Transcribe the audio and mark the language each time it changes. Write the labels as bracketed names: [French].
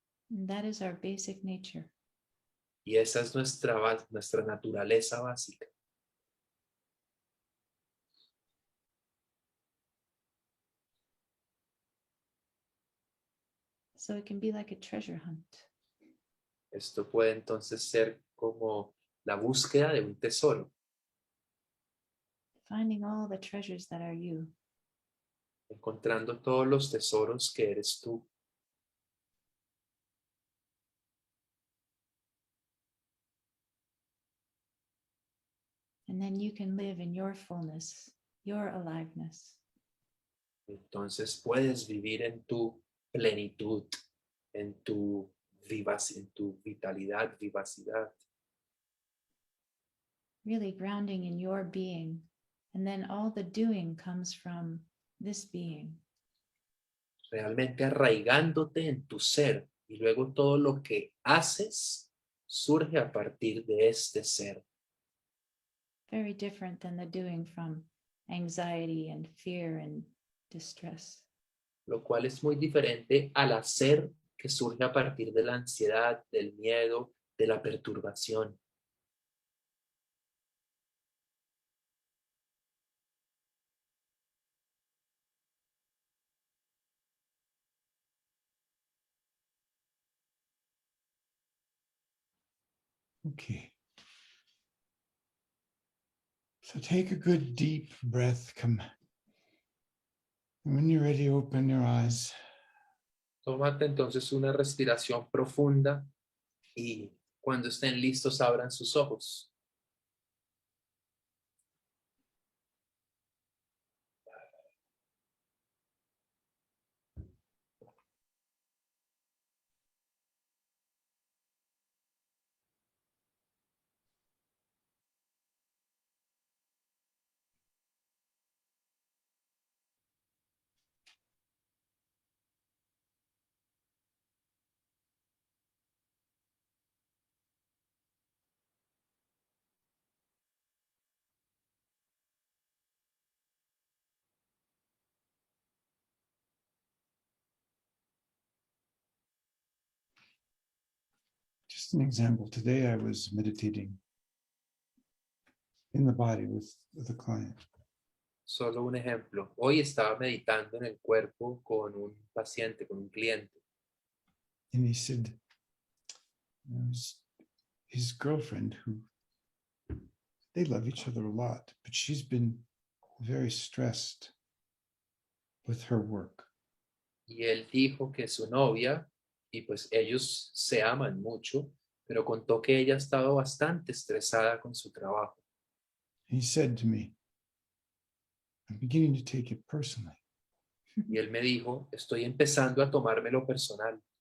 [English] and that is our basic nature. [Spanish] Y esa es nuestra naturaleza básica. [English] So it can be like a treasure hunt. [Spanish] Esto puede entonces ser como la búsqueda de un tesoro, [English] Finding all the treasures that are you. [Spanish] encontrando todos los tesoros que eres tú. [English] And then you can live in your fullness, your aliveness. [Spanish] Entonces puedes vivir en tu plenitud, en tu vitalidad, vivacidad. [English] Really grounding in your being. And then all the doing comes from this being. [Spanish] Realmente arraigándote en tu ser y luego todo lo que haces surge a partir de este ser. [English] Very different than the doing from anxiety and fear and distress. [Spanish] Lo cual es muy diferente al hacer que surge a partir de la ansiedad, del miedo, de la perturbación. [English] Okay. So take a good deep breath. Come. And when you're ready, open your eyes. [Spanish] Tómate entonces una respiración profunda y cuando estén listos abran sus ojos. [English] Just an example. Today I was meditating in the body with a client. [Spanish] Solo un ejemplo. Hoy estaba meditando en el cuerpo con un paciente, con un cliente. [English] And he said, his girlfriend, who they love each other a lot, but she's been very stressed with her work. [Spanish] Y él dijo que su novia, y pues ellos se aman mucho, pero contó que ella ha estado bastante estresada con su trabajo. [English] He said to me, I'm beginning to take it personally. [Spanish] Y él me dijo, estoy empezando a tomármelo personal.